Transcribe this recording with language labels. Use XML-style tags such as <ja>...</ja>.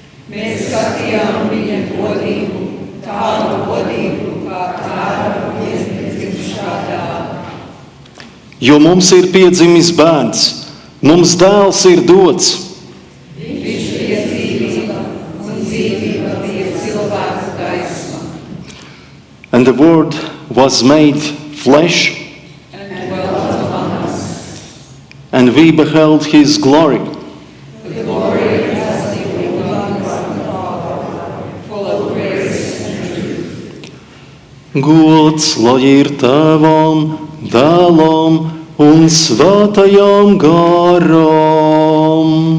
<lv>Mēs skatījām viņa godību, tādu godību, kā Tēva vienpiedzimušā dēla. Jo mums ir piedzimis bērns, mums dēls ir dots. Viņš bija dzīvība, un dzīvība bija cilvēka gaisma.</lv> <en>And the Word was made flesh, And dwelt among us. and we beheld his glory. The glory as the only one from the Father, full of grace and truth.</en> <lv>Gods lai ir Tēvam, Dēlam un Svētajam garam.</lv>